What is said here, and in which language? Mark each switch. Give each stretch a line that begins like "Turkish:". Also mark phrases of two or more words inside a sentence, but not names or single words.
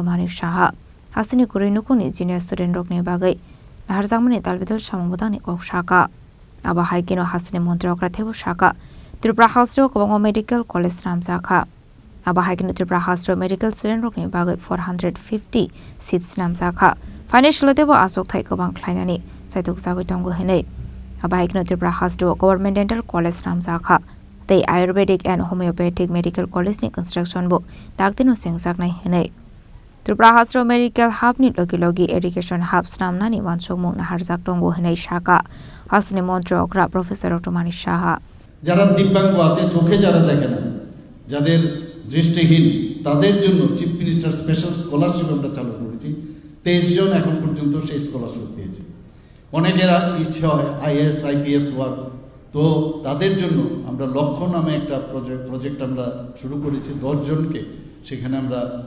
Kok Borok: Manik Shaha Hasini Kurinukuni Junior Student Rokne Bagai Harzamani Talvidal Shamabudani Shaka Aba Haikino Hasini Montrakra Tebu Shaka Tripura Hastro Kobongo Medical College Namzaka Aba Haikino Tripura Hastro
English: Medical Student
Kok Borok: Rokne Bagai 450 seats Namzaka Financial Devo Asok Taikobang Kleinani Saituk Sagutongo Hene Aba Haikino Tripura Hastro Government Dental College Namzaka The Ayurvedic and Homeopathic Medical College ni Construction Book Dagdino Singsak Nai Hene Tripura Hastro
English: Medical Hub
Kok Borok: ni Logi
English: Education Hub
Kok Borok: Snamna ni Wansomung na Harzak Tongo Hene Shaka Hasini Montrakra Professor Dr. Manik Shaha
Bangla: যারা দিব্যাঙ্গ আছে চোখে যারা দেখে না যাদের দৃষ্টিহীন তাদের জন্য
English: Chief Minister Special Scholarship
Bangla: আমরা চালু করেছি 23 জন এখন পর্যন্ত সেই স্কলারশিপ পেয়েছে অনেকের ইচ্ছে হয়
English: IAS IPS
Bangla: হওয়ার তো তাদের জন্য আমরা লক্ষ্য নামে একটা প্রজেক্ট আমরা শুরু করেছি 10 জনকে সেখানে আমরা